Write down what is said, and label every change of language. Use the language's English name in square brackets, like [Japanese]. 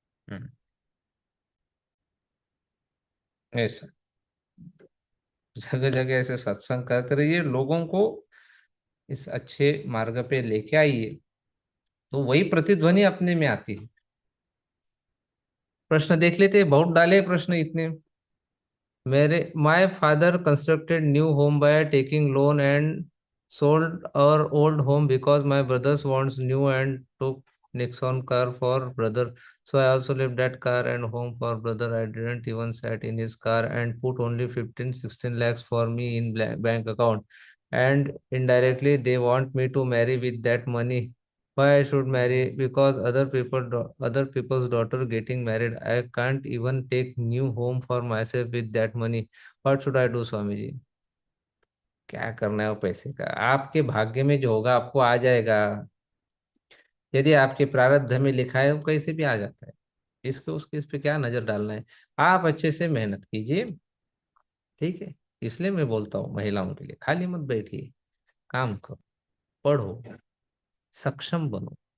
[Hindi] हम्म, ऐसा जगह जगह ऐसे सत्संग करते रहिए, लोगों को इस अच्छे मार्ग पे लेके आइए, तो वही प्रतिध्वनि अपने में आती है। प्रश्न देख लेते, बहुत डाले प्रश्न इतने। मेरे [English] My father constructed new home by taking loan and sold our old home because my brothers wants new and took Nixon car for brother. So I also left that car and home for brother. I didn't even sat in his car and put only 15-16 lakhs for me in bank account. And indirectly they want me to marry with that money. Why I should marry? Because other people's daughter getting married. I can't even take new home for myself with that money. What should I do, Swamiji? [Hindi] क्या करना है वो पैसे का, आपके भाग्य में जो होगा आपको आ जाएगा। यदि आपके प्रारब्ध में लिखा है वो कैसे भी आ जाता है। इसको उसके इस पे क्या नजर डालना है। आप अच्छे से मेहनत कीजिए, ठीक है। इसलिए मैं बोलता हूँ महिलाओं के लिए, खाली मत बैठिए, काम करो, पढ़ो, सक्षम बनो।